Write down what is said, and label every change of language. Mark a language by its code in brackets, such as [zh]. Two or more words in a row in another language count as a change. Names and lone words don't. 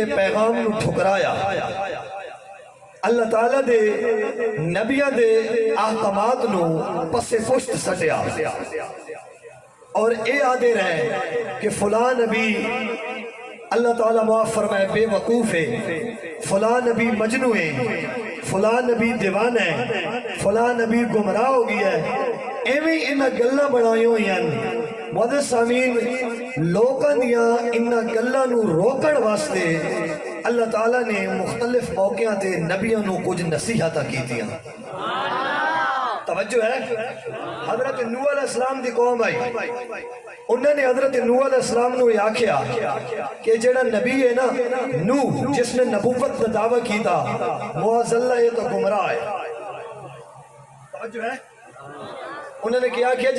[pa] پیغام نو ٹھکرایا، اللہ تعالیٰ دے نبیوں دے احکامات نو پس پشت سٹیا، اور اے آدھے رہے کہ فلاں نبی اللہ تعالیٰ معاف فرمائے بے وقوف ہے، فلاں نبی مجنو ہے، فلاں نبی دیوان ہے، فلاں نبی گمراہ ہو گیا ہے، ایویں انہاں گلاں بنائیوں ہیں۔ معزز سامعین، لوکاں دیاں انہاں گلاں نو روکن واسطے اللہ تعالیٰ نے مختلف موقعوں تے نبیوں نو کچھ نصیحتاں کیتیاں۔ توجہ ہے؟ حضرت نوح علیہ السلام دی قوم آئی، [ur] انہوں نے حضرت نوح علیہ السلام نو یہ آکھیا کہ جڑا نبی ہے نا نوح، جس نے نبوت کا دعویٰ کی تھا، معاذ اللہ یہ تو گمراہ [pa] ہے۔ [ur] توجہ ہے؟ انہوں نے کیا کیا جی؟